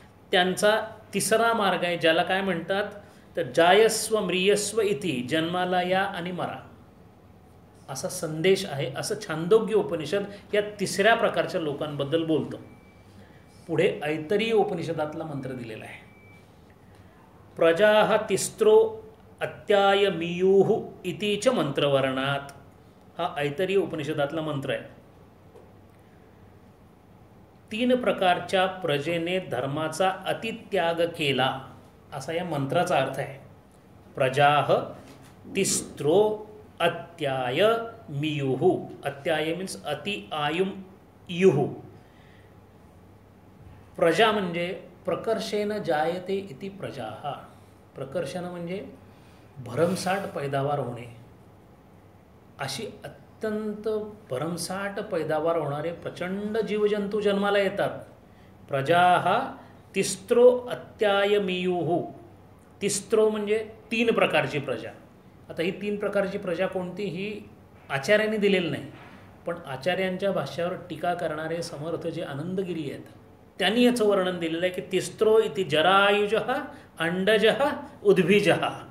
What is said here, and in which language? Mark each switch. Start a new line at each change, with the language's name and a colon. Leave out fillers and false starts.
Marathi: त्यांचा तिसरा मार्ग आहे ज्याला काय म्हणतात तर
Sanskrit: जायस्व म्रियस्व इति,
Marathi: जन्माला या आणि मरा असा संदेश आहे. असं छांदोग्य उपनिषद या तिसऱ्या प्रकारच्या लोकांबद्दल बोलतो. पुढे ऐतरीय उपनिषदातला मंत्र दिलेला आहे.
Sanskrit: प्रजाः तिस्रो अत्यायमीयुः इति च मंत्रवर्णात.
Marathi: हा ऐतरीय उपनिषदातला मंत्र आहे. 3 प्रकारच्या प्रजेने धर्माचा अतित्याग केला असा या मंत्राचा अर्थ आहे.
Sanskrit: प्रजाः तिस्रो अत्याय मियुः. अत्याय
English: means
Sanskrit: अति आयुम युः.
Marathi: प्रजा म्हणजे
Sanskrit: प्रकर्षेन जायते इति प्रजाः.
Marathi: प्रकर्षण म्हणजे भरमसाठ पैदावार होणे. अशी अत्यंत भरमसाठ पैदावार होणारे प्रचंड जीवजंतू जन्माला येतात.
Sanskrit: प्रजाः तिस्रो अत्यायमीयुः.
Marathi: तिस्रो म्हणजे 3 प्रकारची प्रजा. आता ही 3 प्रकारची प्रजा कोणती ही आचार्यांनी दिलेली नाही. पण आचार्यांच्या भाष्यावर टीका करणारे समर्थ जे आनंदगिरी आहेत त्यांनी याचं वर्णन दिलेलं आहे की
Sanskrit: तिस्रो इति जरायुजः अंडजः उद्भिजः.